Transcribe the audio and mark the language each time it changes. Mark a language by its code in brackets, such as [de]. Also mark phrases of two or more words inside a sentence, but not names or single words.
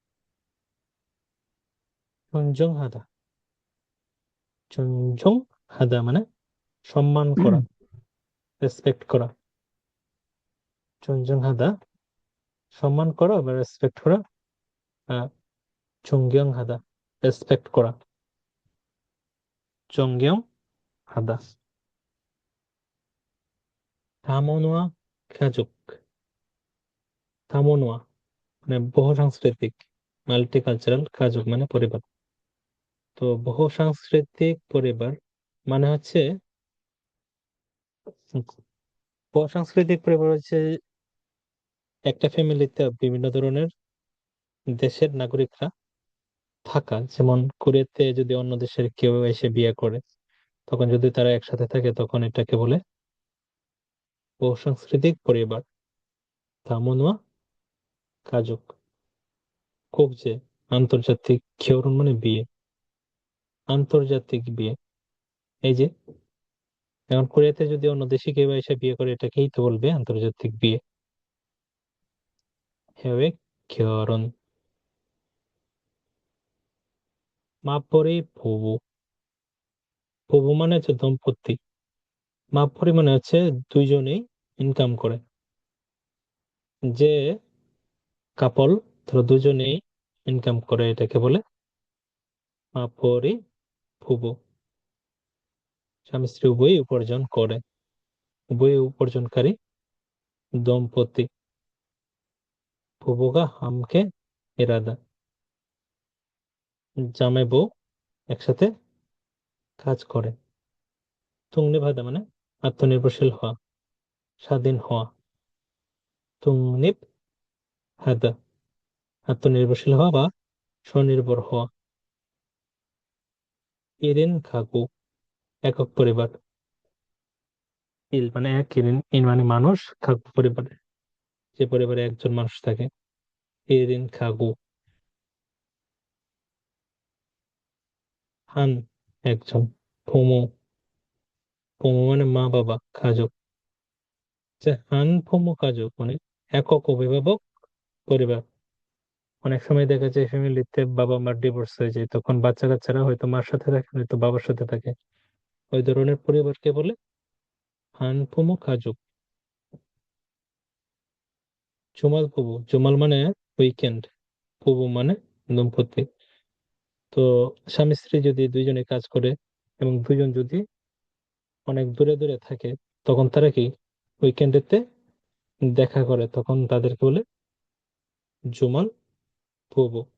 [ko] 존중 하다. 존중 하다 [bn] মানে সম্মান করা, রেসপেক্ট করা। [ko] 존중 하다 [bn] সম্মান করা বা রেসপেক্ট করা। [ko] 존경 하다 [bn] রেসপেক্ট করা [ko] 존경 하다 다문화 가족 다문화 [bn] মানে বহুসাংস্কৃতিক মাল্টিকালচারাল 가족 মানে পরিবার তো বহুসাংস্কৃতিক পরিবার মানে হচ্ছে বহুসাংস্কৃতিক পরিবার হচ্ছে একটা ফ্যামিলিতে বিভিন্ন ধরনের দেশের নাগরিকরা থাকা, যেমন কোরিয়াতে যদি অন্য দেশের কেউ এসে বিয়ে করে তখন যদি তারা একসাথে থাকে তখন এটাকে বলে বহুসাংস্কৃতিক পরিবার [ko] 다문화 가족 국제 [bn] আন্তর্জাতিক 결혼 মানে বিয়ে আন্তর্জাতিক বিয়ে এই যে এখন কোরিয়াতে যদি অন্য দেশে কেউ এসে বিয়ে করে এটাকেই তো বলবে আন্তর্জাতিক বিয়ে [ko] 해외 결혼 맞벌이 부부 부부 [bn] মানে হচ্ছে দম্পতি 맞벌이 মানে হচ্ছে দুইজনেই ইনকাম করে যে কাপল ধরো দুজনেই ইনকাম করে এটাকে বলে [ko] 맞벌이 부부 [bn] স্বামী স্ত্রী উভয়ই উপার্জন করে উভয়ই উপার্জনকারী দম্পতি [ko] 부부가 함께 일하다 [bn] জামাই বউ একসাথে কাজ করে 독립하다 মানে আত্মনির্ভরশীল হওয়া স্বাধীন হওয়া 독립하다 আত্মনির্ভরশীল হওয়া বা স্বনির্ভর হওয়া [ko] 1인 가구 [bn] একক পরিবার ইল মানে এক ইন মানে মানুষ কাকু পরিবারে যে পরিবারে একজন মানুষ থাকে [ko] 1인 가구 [bn] 한 একজন [ko] 부모 부모 [bn] মানে মা বাবা 가족 যে [ko] 한 부모 가족 [bn] মানে একক অভিভাবক পরিবার অনেক সময় দেখা যায় ফ্যামিলিতে বাবা মার ডিভোর্স হয়ে যায় তখন বাচ্চা কাচ্চারা হয়তো মার সাথে থাকে হয়তো বাবার সাথে থাকে ওই ধরনের পরিবারকে বলে [ko] 한부모 가족 주말 부부 [bn] জুমাল মানে উইকেন্ড পুবু মানে দম্পতি তো স্বামী স্ত্রী যদি দুইজনে কাজ করে এবং দুইজন যদি অনেক দূরে দূরে থাকে তখন তারা কি উইকেন্ডেতে দেখা করে তখন তাদেরকে বলে [ko] 주말 부부